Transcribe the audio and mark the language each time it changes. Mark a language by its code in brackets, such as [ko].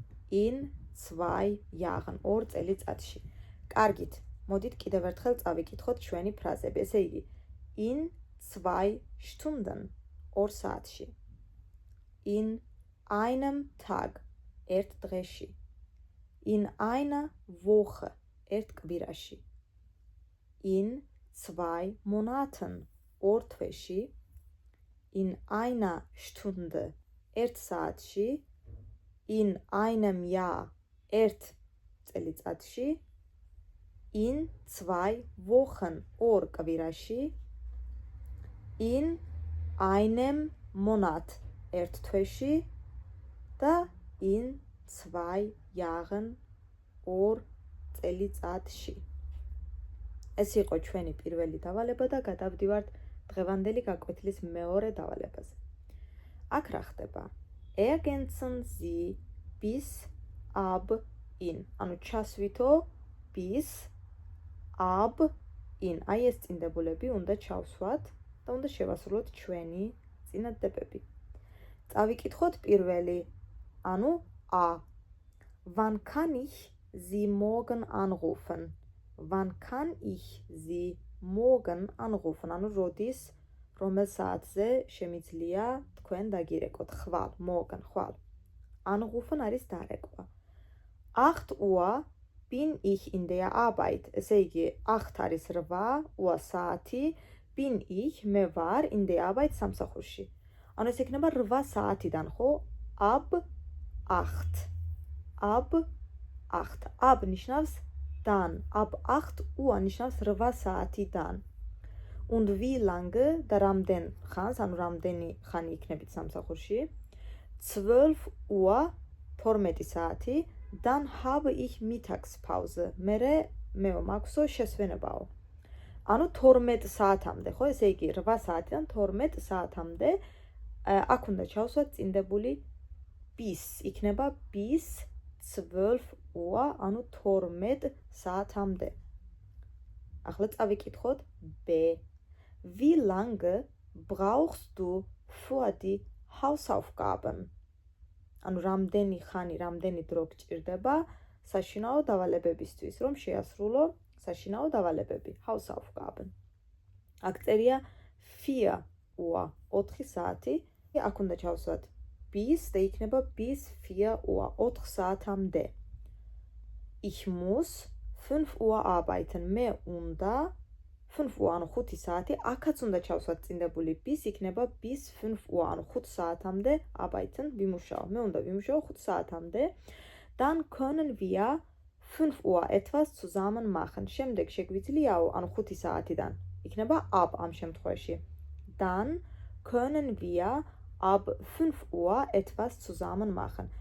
[de] in 2 Jahren, [ka] ორ წელიწადში. კარგით, მოდით კიდევ ერთხელ წავიკითხოთ ჩვენი ფრაზები. ესე იგი, [de] in 2 Stunden, [ka] ორ საათში. [de] in einem Tag, [ka] ერთ დღეში. [de] in einer Woche, [ka] ერთ კვირაში. [de] in 2 Monaten, [ka] ორ თვეში. [de] in einer Stunde, [ka] ერთ საათში. [de] in einem Jahr, [ka] ერთ წელიწადში. [de] in 2 Wochen [ka] 2 კვირაში, [de] in einem Monat [ka] 1 თვეში და [de] in 2 Jahren [ka] 2 წელიწადში. ეს იყო ჩვენი პირველი დავალება და გადავდივართ დღევანდელი გაკვეთილის მეორე დავალებაზე. აქ რა ხდება? [de] Ergänzen Sie bis ab in. [ka] ანუ ჩასვითო [de] bis ab in. [ka] აი ეს წინდებულები უნდა ჩავსვათ და უნდა შევასრულოთ ჩვენი წინადადებები. წავიკითხოთ პირველი, ანუ A. [de] Wann kann ich Sie morgen anrufen? Wann kann ich Sie morgen anrufen? [ka] ანუ როდის, რომელ საათზე შემიძლია თქვენ დაგირეკოთ? ხვალ, [de] morgen, [ka] ხვალ. [de] Anrufen [ka] არის დარეკვა. [de] 8 Uhr bin ich in der Arbeit. [ka] ესე იგი, 8 არის 8, [de] Uhr [ka] საათი, [de] bin ich, [ka] მე ვარ [de] in der Arbeit [ka] სამსახურში. ანუ ეს იქნება 8 საათიდან, ხო? [de] Ab 8. Ab 8. Ab [ka] ნიშნავს [de] dann. Ab 8 Uhr [ka] ნიშნავს 8 საათიდან. [de] Und wie lange [ka] და რამდენ ხანს, ანუ რამდენი ხანი იქნებით სამსახურში? [de] 12 Uhr [ka] 12 საათი, [de] dann habe ich Mittagspause. [ka] მე მაქვსო შესვენებაო. ანუ 12 საათამდე, ხო? ესე იგი 8 საათიდან 12 საათამდე აქ უნდა ჩავსვათ წინდებული bis. იქნება [de] bis 12 Uhr, [ka] ანუ 12 საათამდე. ახლა წავიკითხოთ B. [de] Wie lange brauchst du für die Hausaufgaben? [ka] ანუ რამდენი ხანი, რამდენი დრო გჭირდება საშინაო დავალებებისთვის, რომ შეასრულო საშინაო დავალებები, [de] Hausaufgaben. [ka] აქ წერია [de] 4 Uhr, [ka] 4 საათი. აქ უნდა ჩავსვათ bis და იქნება [de] bis 4 Uhr, [ka] 4 საათამდე. [de] Ich muss 5 Uhr arbeiten. [ka] მე უნდა 5 Uhr, ანუ 5 საათი, აქაც უნდა ჩავსვათ წინდებული bis, იქნება [de] bis 5 Uhr, [ka] ანუ 5 საათამდე [de] arbeiten, [ka] ვიმუშაო. მე უნდა ვიმუშაო 5 საათამდე. [de] Dann können wir 5 Uhr etwas zusammen machen. [ka] შემდეგ შეგვიძლიაო, ანუ 5 საათიდან. იქნება [de] ab [ka] ამ შემთხვევაში. [de] Dann können wir ab 5 Uhr etwas zusammen machen.